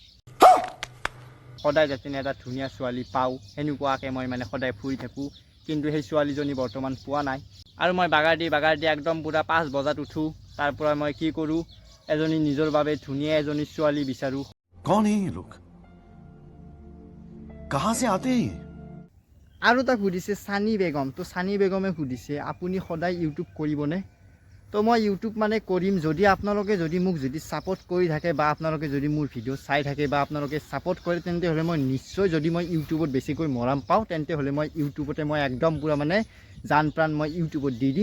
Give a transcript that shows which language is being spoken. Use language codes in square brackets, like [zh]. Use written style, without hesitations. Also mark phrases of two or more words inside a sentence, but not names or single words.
[as] সদায় যাতে এটা ধুনীয়া ছোৱালী পাওঁ সেনেকুৱাকৈ মই মানে সদায় ফুৰি থাকোঁ, কিন্তু সেই ছোৱালীজনী বৰ্তমান পোৱা নাই। আৰু মই বাগাৰ দি একদম পূৰা 5 বজাত উঠোঁ। তাৰ পৰা মই কি কৰোঁ, এজনী নিজৰ বাবে ধুনীয়া এজনী ছোৱালী বিচাৰোঁ। [hi] कौन है ये लोग कहाँ से आते हैं ये [as] আৰু তাক সুধিছে চানী বেগম, তো চানী বেগমে সুধিছে আপুনি সদায় ইউটিউব কৰিবনে? তো মই ইউটিউব মানে কৰিম যদি আপোনালোকে যদি মোক যদি ছাপোৰ্ট কৰি থাকে বা আপোনালোকে যদি মোৰ ভিডিঅ' চাই থাকে বা আপোনালোকে ছাপোৰ্ট কৰে, তেন্তে হ'লে মই নিশ্চয় যদি মই ইউটিউবত বেছিকৈ মৰম পাওঁ তেন্তে হ'লে মই ইউটিউবতে মই একদম পূৰা মানে জান প্ৰাণ মই ইউটিউবত দি দিম।